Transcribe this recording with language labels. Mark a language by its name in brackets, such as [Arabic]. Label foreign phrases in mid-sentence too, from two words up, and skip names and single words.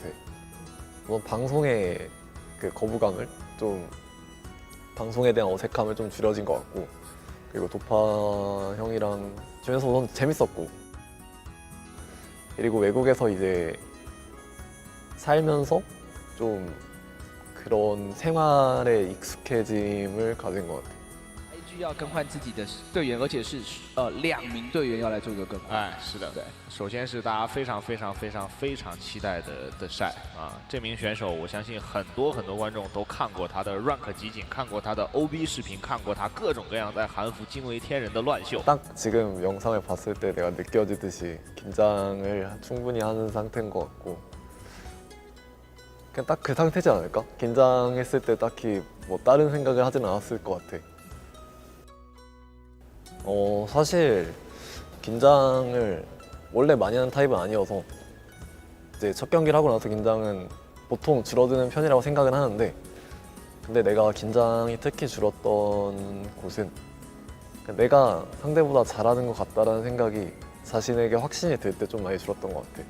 [Korean] 물론 방송의 그 거부감을 좀, 방송에 대한 어색함을 좀 줄여진 것 같고, 그리고 도파 형이랑 지내서 재밌었고, 그리고 외국에서 이제 살면서 좀 그런 생활에 익숙해짐을 가진 것 같아요. [Chinese] IG 要更换自己的队员，而且是2名队员要来做一个更换。哎，是的，对。首先是大家非常期待的赛啊，这名选手我相信很多观众都看过他的 rank 集锦，看过他的 OB 视频，看过他各种各样在韩服惊为天人的乱秀。 [Korean] 딱 지금 영상을 봤을 때 내가 느껴지듯이 긴장을 충분히 하는 상태인 것 같고, 그냥 딱 그 상태지 않을까? 긴장했을 때 딱히 뭐 다른 생각을 하진 않았을 것 같아. 사실 긴장을 원래 많이 하는 타입은 아니어서 이제 첫 경기를 하고 나서 긴장은 보통 줄어드는 편이라고 생각은 하는데, 근데 내가 긴장이 특히 줄었던 곳은 내가 상대보다 잘하는 것 같다라는 생각이 자신에게 확신이 들 때 좀 많이 줄었던 것 같아.